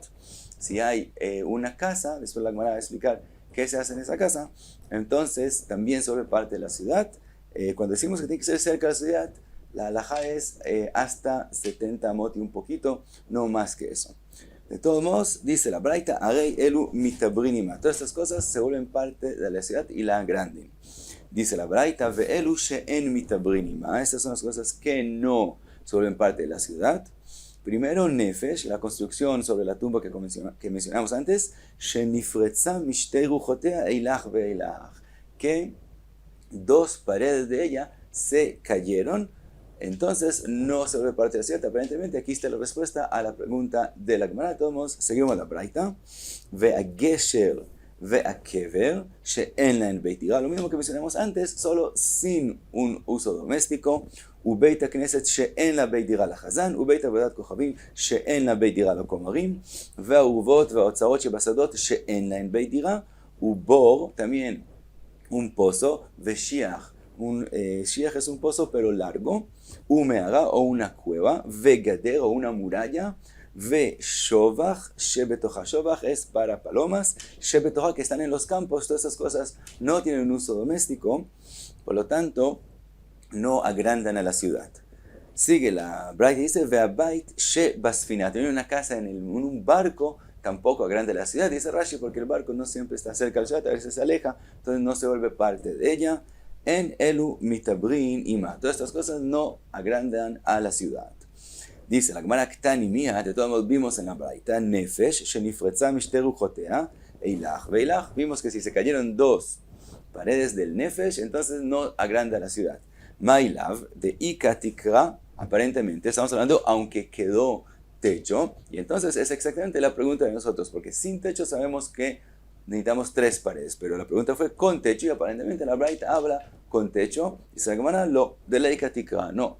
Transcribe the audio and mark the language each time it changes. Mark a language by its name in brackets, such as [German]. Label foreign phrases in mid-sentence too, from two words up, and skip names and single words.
[Spanish] Si hay una casa, después la Gemara va a explicar qué se hace en esa casa, entonces también sobre parte de la ciudad. Cuando decimos que tiene que ser cerca de la ciudad, la halajá es hasta 70 amot y un poquito, no más que eso. De todos modos, dice la Braita, [Hebrew] הרי אלו מתעברין עמה. [Spanish] Todas estas cosas se vuelven parte de la ciudad y la agranden. Dice la Braita, [Hebrew] ואלו שאין מתעברין עמה. [Spanish] Estas son las cosas que no se vuelven parte de la ciudad. Primero, Nefesh, la construcción sobre la tumba que mencionamos antes, [Hebrew] שנפרצה משתי רוחותיה אילך ואילך, [Spanish] que 2 paredes de ella se cayeron, entonces no se vuelve parte de la ciudad. Aparentemente aquí está la respuesta a la pregunta de la Gemara. Todos modos, seguimos la Braita. [Hebrew] והגשר והקבר שאין להן בית דירה, [Spanish] lo mismo que mencionamos antes, solo sin un uso doméstico. [Hebrew] ובית הכנסת שאין לה בית דירה לחזן, ובית עבודת כוכבים שאין לה בית דירה לקומרים, והאורוות והאוצרות שבשדות שאין להן בית דירה, ובור, [Spanish] también un pozo, [Hebrew] ושיח, שיח [Spanish] es un pozo pero largo, ומערה o una cueva, וגדר o una muralla, [Hebrew] ושובח שבתוכה, [Spanish] שובח es para palomas, שבתוכה que están en los campos. Todas esas cosas no tienen un uso doméstico, por lo tanto, no agrandan a la ciudad. Sigue la Braita, dice, [Hebrew] והבית שבספינה, [Spanish] tener una casa en un barco tampoco agranda la ciudad, dice Rashi, porque el barco no siempre está cerca de la ciudad, a veces se aleja, entonces no se vuelve parte de ella. [Hebrew] אין אלו מתעברין עמה, [Spanish] todas estas cosas no agrandan a la ciudad. Dice la Gemara [Hebrew] קתני מיהא, [Spanish] de todos modos vimos en la Braita, [Hebrew] נפש שנפרצה משתי רוחותיה אילך ואילך, [Spanish] vimos que si se cayeron 2 paredes del Nefesh, entonces no agranda la ciudad. [Hebrew] מאי לאו דאיכא תקרה, [Spanish] aparentemente estamos hablando aunque quedó techo, y entonces es exactamente la pregunta de nosotros, porque sin techo sabemos que necesitamos 3 paredes, pero la pregunta fue con techo y aparentemente la Braita habla con techo, y se llama lo de la Ikatikra.